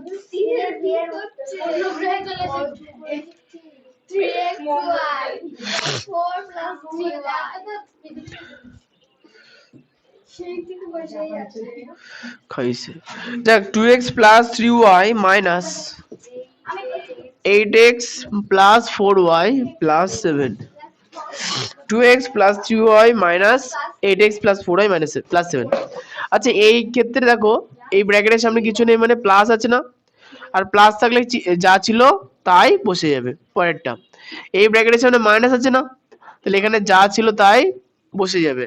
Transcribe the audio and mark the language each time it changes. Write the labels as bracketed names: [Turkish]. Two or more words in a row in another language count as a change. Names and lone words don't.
[Bangla] খাইছে। দেখ 2x + 3y মাইনাস 8x + 4y + 7, 2x + 3y মাইনাস 8x + 4y + 7। আচ্ছা, এই ক্ষেত্রে দেখো এই ব্র্যাকেটের সামনে কিছু নেই, মানে প্লাস আছে না, আর প্লাস থাকলে যা ছিল তাই বসে যাবে। পরেরটা, এই ব্র্যাকেটের সামনে মাইনাস আছে না, তাহলে এখানে যা ছিল তাই বসে যাবে।